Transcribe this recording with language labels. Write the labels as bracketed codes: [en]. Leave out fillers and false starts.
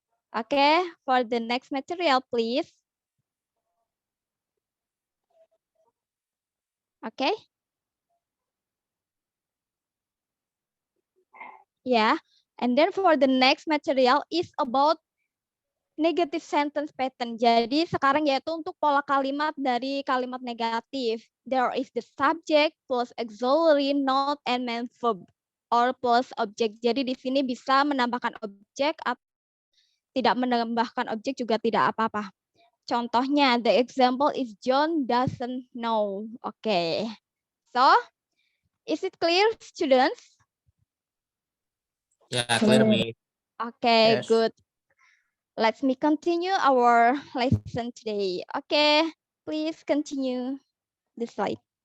[en] Okay, for the next material, please. Okay. Yeah, and then for the next material is about negative sentence pattern. [id] Jadi sekarang yaitu untuk pola kalimat dari kalimat negatif. [en] There is the subject plus auxiliary, note, and main verb or plus object. [id] Jadi di sini bisa menambahkan objek atau tidak menambahkan objek juga tidak apa-apa. Contohnya, [en] the example is John doesn't know. Okay. So, is it clear, students? Yeah, clear me. Okay, Yes. good. Let me continue our lesson today. Okay, please continue the slide.